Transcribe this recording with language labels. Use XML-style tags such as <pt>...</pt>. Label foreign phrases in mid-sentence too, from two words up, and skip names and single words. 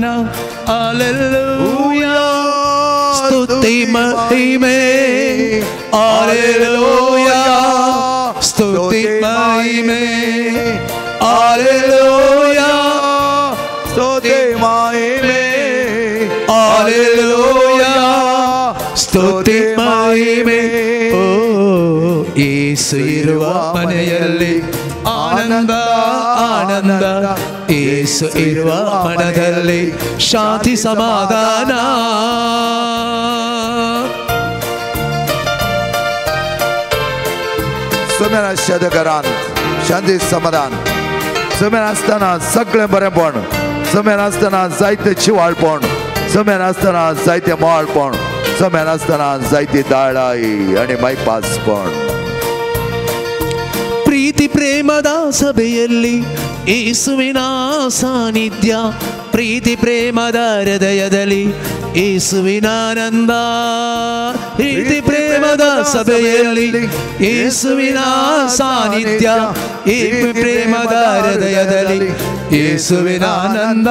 <kn>ಹಲ್ಲೆಲೂಯಾ ಸ್ತುತಿ ಮಹಿಮೆ, ಹಲ್ಲೆಲೂಯಾ ಸ್ತುತಿ ಮಹಿಮೆ, ಹಲ್ಲೆಲೂಯಾ ಸ್ತುತಿ ಮಹಿಮೆ, ಹಲ್ಲೆಲೂಯಾ ಸ್ತುತಿ ಮಹಿಮೆ. ಓ ಯೇಸು ಇರುವ ಮನೆಯಲ್ಲಿ ಆನಂದ ಆನಂದ, ಯೇಸು ಇರುವ ಮನದಲ್ಲಿ ಶಾಂತಿ ಸಮಾಧಾನ.</kn> <kok>सोम्यान आशिल्ल्या घरांत शांती समाधान. सोम्यान आसतना सगळें बरेंपण, सोम्यान आसतना जायतें शिवाळपण, सोम्यान आसतना जायतें मोळपण, सोम्यान आसतना जायती दाळाय आनी मायपासपण.</kok> <kn>ಪ್ರೀತಿ ಪ್ರೇಮದ ಸಭೆಯಲ್ಲಿ ಯೇಸುವಿನ ಸಾನ್ನಿಧ್ಯ, ಪ್ರೀತಿ ಪ್ರೇಮದ ಹೃದಯದಲ್ಲಿ ಯೇಸುವಿನ ಆನಂದ. ಪ್ರೀತಿ ಪ್ರೇಮದ ಸಭೆಯಲ್ಲಿ ಯೇಸುವಿನ ಸಾನ್ನಿಧ್ಯ, ಪ್ರೇಮದ ಹೃದಯದಲ್ಲಿ ಯೇಸುವಿನ ಆನಂದ.</kn>